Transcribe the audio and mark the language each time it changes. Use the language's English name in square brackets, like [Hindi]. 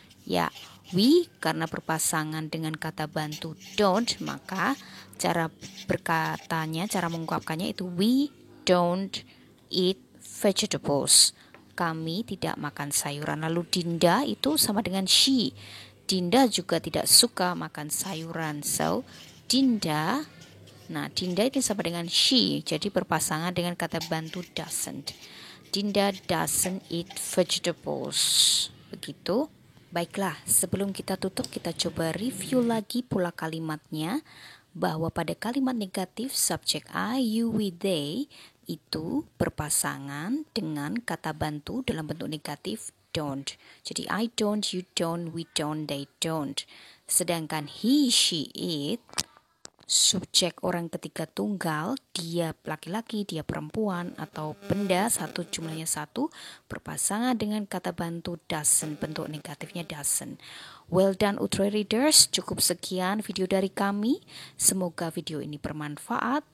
[Indonesian] Ya, we karena berpasangan dengan kata bantu don't, maka cara berkatanya, cara mengungkapkannya itu [English] we don't eat vegetables. [Indonesian] Kami tidak makan sayuran. Lalu Dinda itu sama dengan she. Dinda juga tidak suka makan sayuran. So, Dinda itu sama dengan she. Jadi berpasangan dengan kata bantu doesn't. [English] Dinda doesn't eat vegetables. [Indonesian] Begitu. Baiklah, sebelum kita tutup, kita coba review lagi pola kalimatnya. Bahwa pada kalimat negatif, subjek I, you, we, they itu berpasangan dengan kata bantu dalam bentuk negatif don't. Jadi [English] I don't, you don't, we don't, they don't. [Indonesian] Sedangkan [English] he, she, it [Indonesian] Subjek orang ketiga tunggal, dia laki-laki, dia perempuan, atau benda satu jumlahnya satu, berpasangan dengan kata bantu doesn't, bentuk negatifnya doesn't. [English] Well done [Indonesian] Utre Readers, cukup sekian video dari kami. Semoga video ini bermanfaat.